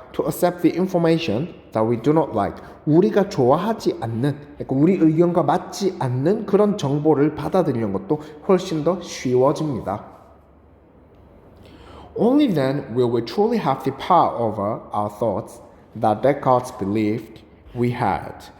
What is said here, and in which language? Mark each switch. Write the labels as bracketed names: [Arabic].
[English] To accept the information that we do not like. [Korean] 우리가 좋아하지 않는, 그러니까 우리 의견과 맞지 않는 그런 정보를 받아들이는 것도 훨씬 더 쉬워집니다. [English] Only then will we truly have the power over our thoughts that Descartes believed we had.